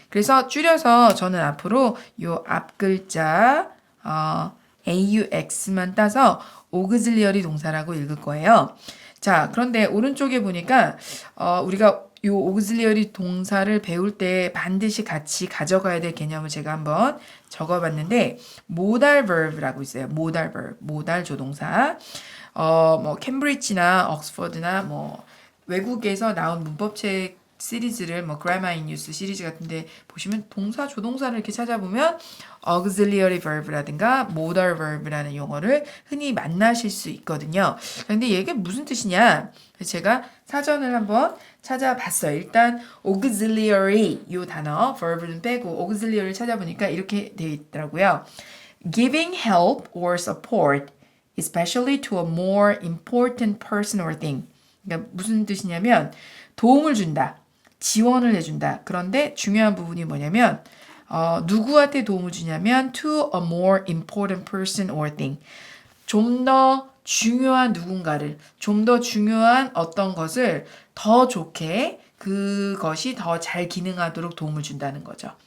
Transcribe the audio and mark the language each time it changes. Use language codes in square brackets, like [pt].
[ko] 그래서 줄여서 저는 앞으로 요 앞 글자 AUX만 따서 auxiliary 동사라고 읽을 거예요. 자, 그런데 오른쪽에 보니까 우리가 요 auxiliary 동사를 배울 때 반드시 같이 가져가야 될 개념을 제가 한번 적어봤는데 modal verb라고 있어요. modal verb, modal 조동사. 뭐 캠브리지나 옥스퍼드나 뭐 외국에서 나온 문법책 시리즈를 뭐 Grammar in Use 시리즈 같은데 보시면 동사 조동사를 이렇게 찾아보면 auxiliary verb라든가 modal verb라는 용어를 흔히 만나실 수 있거든요. 근데 이게 무슨 뜻이냐? 제가 사전을 한번 찾아봤어요. 일단 auxiliary 이 단어 verb는 빼고 auxiliary를 찾아보니까 이렇게 되어 있더라고요. [en] Giving help or support, especially to a more important person or thing. [ko] 그러니까 무슨 뜻이냐면 도움을 준다. 지원을 해준다. 그런데 중요한 부분이 뭐냐면 누구한테 도움을 주냐면 [en] to a more important person or thing. [ko] 좀 더 중요한 누군가를, 좀 더 중요한 어떤 것을 더 좋게 그것이 더 잘 기능하도록 도움을 준다는 거죠.